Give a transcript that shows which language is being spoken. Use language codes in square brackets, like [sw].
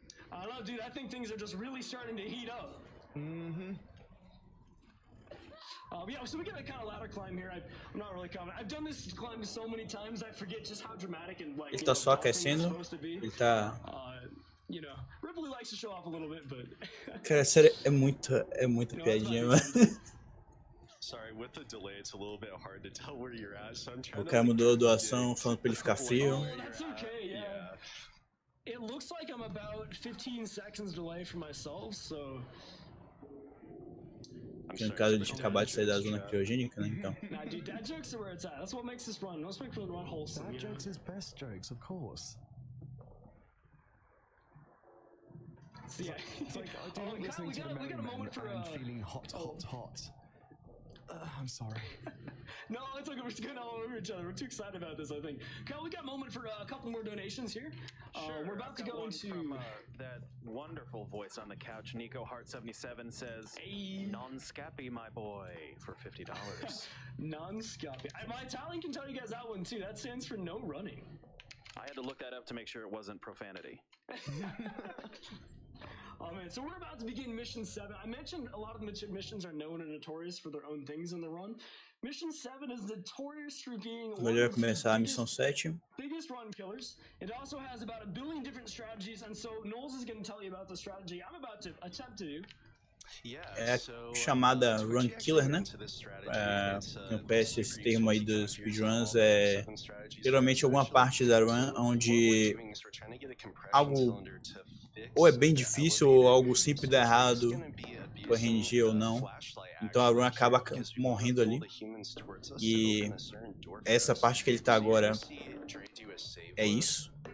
[en] I don't know, dude. I think things are just really starting to heat up. Yeah, so we get a kind of ladder climb here. I'm not really confident. I've done this climb so many times, I forget just how dramatic and like. [pt] Ele tá só aquecendo. Ele tá. [en] You know, Ripley likes to show off a little bit, but. [pt] Cara, sério, é muita piadinha, mano. [en] Sorry, with the delay, it's a little bit hard to tell where you're at, so I'm trying [pt] O cara mudou a doação falando pra ele ficar frio. [en] Oh, that's okay, yeah. It looks like I'm about 15 seconds delay from myself, so. [pt] Que no caso de acabar de sair da zona criogênica, né, então. [en] Nah, dude, dad jokes are where it's at. That's what makes this run. Let's make the run wholesome. Dad jokes is best jokes, of course. Yeah. It's like I don't listening to the Merry Men and feeling hot. I'm sorry. No, it's okay. We're just getting all over each other. We're too excited about this, I think. Okay, we got a moment for a couple more donations here. Sure, We're about to go into from, that wonderful voice on the couch. Nico Hart 77 says, a "Non-scappy, my boy," for $50. non-scappy. My Italian can tell you guys that one too. That stands for no running. I had to look that up to make sure it wasn't profanity. Oh man, so we're about to begin mission 7. I mentioned a lot of the missions are known and notorious for their own things in the run. Mission 7 is notorious for being one [pt] Melhor [en] of [pt] começar a [en] the [pt] missão 7. [en] biggest run killers. It also has about 1 billion different strategies, and so Knowles is going to tell you about the strategy I'm about to attempt to do. [pt] É chamada Run Killer, né? Quem conhece esse termo aí dos speedruns, é geralmente alguma parte da run onde algo ou é bem difícil ou algo sempre dá errado, por RNG ou não. Então a run acaba morrendo ali. E essa parte que ele tá agora é isso.